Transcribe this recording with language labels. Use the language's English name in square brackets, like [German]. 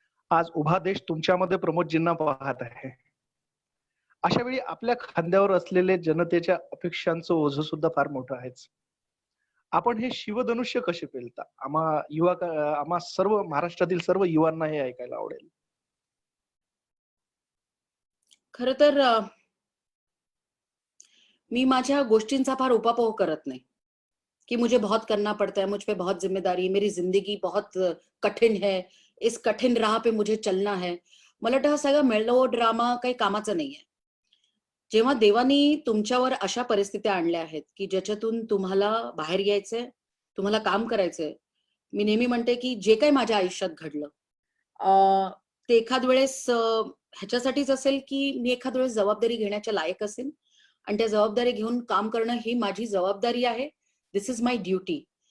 [Marathi] आज उभा देश तुमच्यामध्ये प्रमोदजींना पाहत आहे. अशा वेळी आपल्या खांद्यावर असलेले जनतेच्या अपेक्षांचं ओझं सुद्धा फार मोठं आहेच. आपण हे शिवधनुष्य कसे पेलता? आम्हा सर्व महाराष्ट्रातील सर्व युवांना हे ऐकायला आवडेल. खरं तर मी माझ्या गोष्टींचा फार उपापोह करत नाही, [Hindi] कि मुझे बहुत करना पड़ता है, मुझ पे बहुत जिम्मेदारी है, मेरी जिंदगी बहुत कठीण है, इस कठीण राह पे मुझे चलना है. [Marathi] मला वाटतं हा सगळा मेलो ड्रामा काही कामाचा नाहीये. जेव्हा देवानी तुमच्यावर अशा परिस्थित्या आणल्या आहेत, की ज्याच्यातून तुम्हाला बाहेर यायचंय, तुम्हाला काम करायचंय. मी नेहमी म्हणते, की जे काही माझ्या आयुष्यात घडलं, ते एखाद वेळेस ह्याच्यासाठीच असेल, की मी एखाद वेळेस जबाबदारी घेण्याच्या लायक असेल आणि त्या जबाबदारी घेऊन काम करणं ही माझी जबाबदारी आहे. [English] This is my duty.